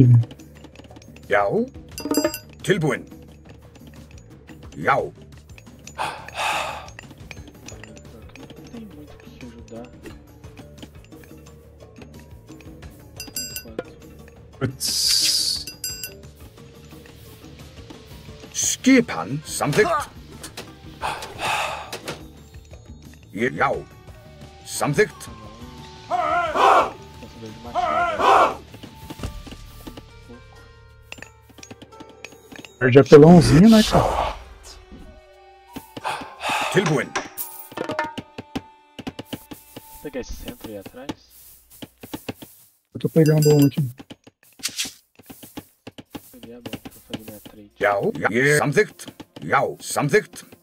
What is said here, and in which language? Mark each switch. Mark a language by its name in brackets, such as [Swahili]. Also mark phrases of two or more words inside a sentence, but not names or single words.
[Icelandic] Já. Tilbúin. Já. [Portuguese] Não tem muito o que ajudar. Enquanto. Putz. [Icelandic] Skipan samþykkt. Já. Samþykkt. [Portuguese] Lançador de machado. Perde apelãozinho, né, cara? [Icelandic] Tilbúin. [Portuguese] Vou pegar esse centro aí atrás. Eu tô pegando um aqui. Seria bom pra fazer minha trade. [Icelandic] Já. Samþykkt. Já. Samþykkt.